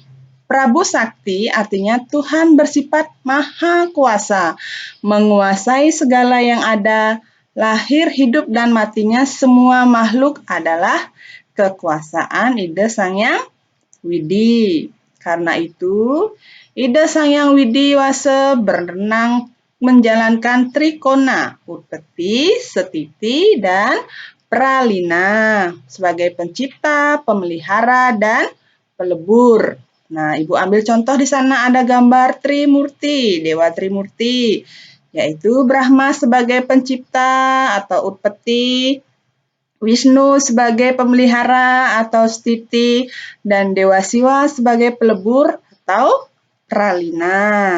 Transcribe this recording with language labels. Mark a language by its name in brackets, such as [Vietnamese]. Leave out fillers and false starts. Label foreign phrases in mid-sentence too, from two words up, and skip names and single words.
[Indonesian] Prabu Sakti artinya Tuhan bersifat maha kuasa, menguasai segala yang ada, lahir, hidup, dan matinya semua makhluk adalah kekuasaan Ida Sang Hyang Widi. Karena itu, Ida Sang Hyang Widi Wase berenang menjalankan trikona, utpeti, setiti, dan pralina sebagai pencipta, pemelihara, dan pelebur. Nah, Ibu ambil contoh di sana ada gambar Trimurti, Dewa Trimurti, yaitu Brahma sebagai pencipta atau utpeti, Wisnu sebagai pemelihara atau stiti, dan Dewa Siwa sebagai pelebur atau pralina.